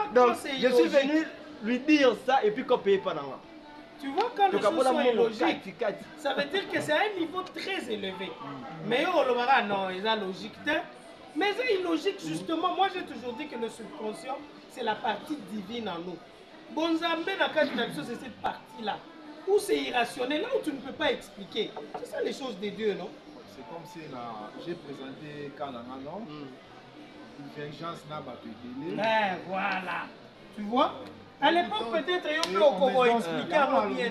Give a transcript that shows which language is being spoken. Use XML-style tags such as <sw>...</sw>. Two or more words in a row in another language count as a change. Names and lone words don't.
<fr>donc je suis venu lui dire ça et puis qu'on paye pas dans moi. Tu vois, quand les choses sont illogiques, ça veut dire que c'est à un niveau très élevé. Mais non, ils ont logique. Mais c'est illogique justement. Moi j'ai toujours dit que le subconscient, c'est la partie divine en nous.</fr> <ln>Bonzambé na kati na biso,</ln> <fr>c'est cette partie-là où c'est irrationnel, là où tu ne peux pas expliquer. C'est ça les choses de Dieu, non? C'est comme si j'ai présenté Kalanga, une vengeance n'a pas pu délai. Voilà. Tu vois? À l'époque, peut-être, il y a comment expliquer avant bien.</fr>